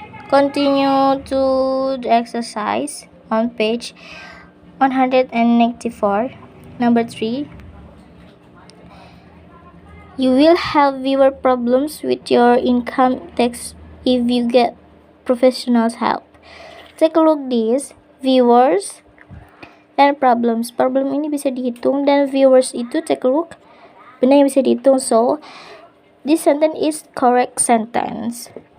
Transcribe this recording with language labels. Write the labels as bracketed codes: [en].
[en] Continue to the exercise on page 194, number 3. You will have viewer problems with your income tax if you get professional help. Take a look this, viewers and problems. [id] Problem ini bisa dihitung dan viewers itu, [en] take a look, [id] benda yang bisa dihitung. [en] So, this sentence is correct sentence.